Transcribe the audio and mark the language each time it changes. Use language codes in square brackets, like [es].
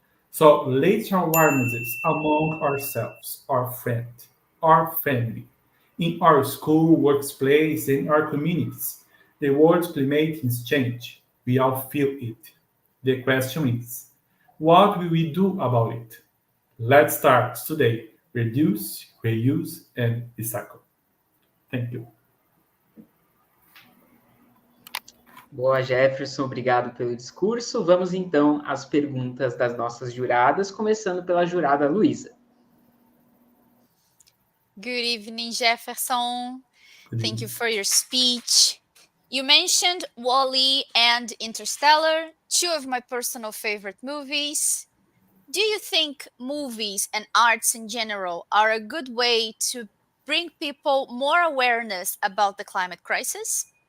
[en] So let's awarenesses among ourselves, our friends, our family, in our school, workplace, in our communities. The world's climate is change. We all feel it. The question is, what will we do about it? Let's start today. Reduce, reuse, and recycle. Thank you. [pt] Boa, Jefferson, obrigado pelo discurso. Vamos então às perguntas das nossas juradas, começando pela jurada Luísa. [en] Good evening, Jefferson. Thank you for your speech. You mentioned Wall-E and Interstellar, two of my personal favorite movies. Do you think movies and arts in general are a good way to bring people more awareness about the climate crisis?